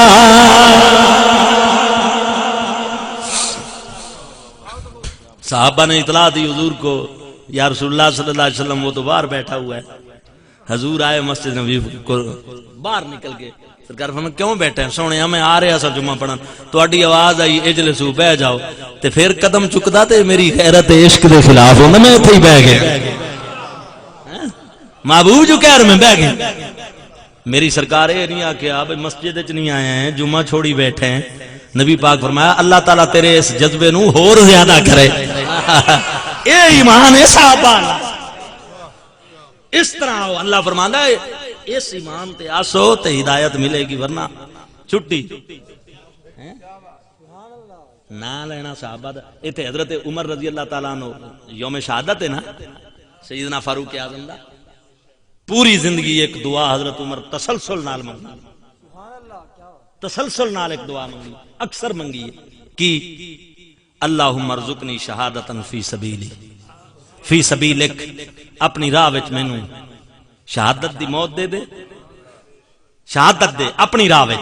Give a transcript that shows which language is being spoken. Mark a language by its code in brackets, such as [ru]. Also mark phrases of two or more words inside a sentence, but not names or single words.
[ur] صحابہ نے اطلاع دی حضور کو یا رسول اللہ [ar] صلی اللہ علیہ وسلم [ur] وہ تو باہر بیٹھا ہوا ہے حضور آئے مسجد نبی کو باہر نکل کے سرکار فرمایا کیوں بیٹھے ہیں [pa] سونے ہمیں آ رہے سا جمعہ پڑھن تہاڈی آواز آئی اجلسو بیٹھ جاؤ تے پھر قدم چکدا تے میری غیرت عشق دے خلاف ہوندا میں ایتھے ہی بیٹھ گیا محبوب جو کہہ رہے میں بیٹھ گیا میری سرکار یہ نہیں آکھیا بھئی مسجد وچ نہیں آئے ہیں جمعہ چھوڑی بیٹھے ہیں. نبی پاک فرمایا اللہ تعالیٰ تیرے اس جذبے نو ہور زیادہ کرے. اے ایمان ہے صحابہ. اس طرح ہو. اللہ فرماندا ہے اس ایمان تے آسو تے ہدایت ملے گی ورنہ چھٹی نہ لینا. صحابہ ایتھے حضرت عمر [ar] رضی اللہ تعالیٰ عنہ [pa] یوم شہادت ہے نا سیدنا فاروق اعظم دا, پوری زندگی ایک دعا حضرت عمر تسلسل نال منگی, تسلسل نال ایک دعا منگی, اکثر منگی ہے کہ [ar] اللہم ارزقنی شہادتا فی سبیلی, فی سبیلک, [pa] اپنی راہ وچ مینوں شہادت دی موت دے دے, شہادت دے اپنی راہ وچ.